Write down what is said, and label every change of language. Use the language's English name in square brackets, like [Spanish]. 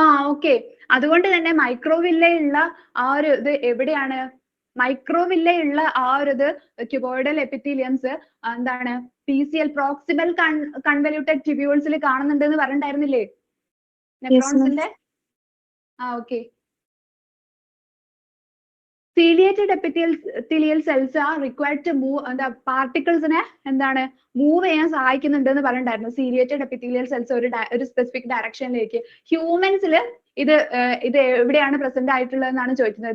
[Malayalam] Okay, അതുകൊണ്ട് തന്നെ മൈക്രോവില്ലയുള്ള ആ ഒരു ഇത് എവിടെയാണ്? മൈക്രോവില്ലയുള്ള ആ ഒരു ഇത് ക്യൂബോയിഡൽ എപ്പിത്തീലിയംസ് എന്താണ് PCL പ്രോക്സിമൽ കൺവല്യൂട്ടഡ് ട്യൂബ്യൂൾസിൽ കാണുന്നുണ്ട് എന്ന് പറഞ്ഞിട്ടുണ്ടായിരുന്നില്ലേ നെഫ്രോൺസിന്റെ? Okay. [English] Ciliated epithelial cells are required to move the particles [Malayalam] നെ എന്താണ് മൂവ് ചെയ്യാൻ സഹായിക്കുന്നുണ്ട് എന്ന് പറഞ്ഞിട്ടുണ്ടായിരുന്നു. Ciliated epithelial cells ഒരു സ്പെസിഫിക് ഡയറക്ഷനിലേക്ക്. ഹ്യൂമൻസിൽ ഇത് എവിടെയാണ് പ്രസന്റ് ആയിട്ടുള്ളത് എന്നാണ് ചോദിക്കുന്നത്.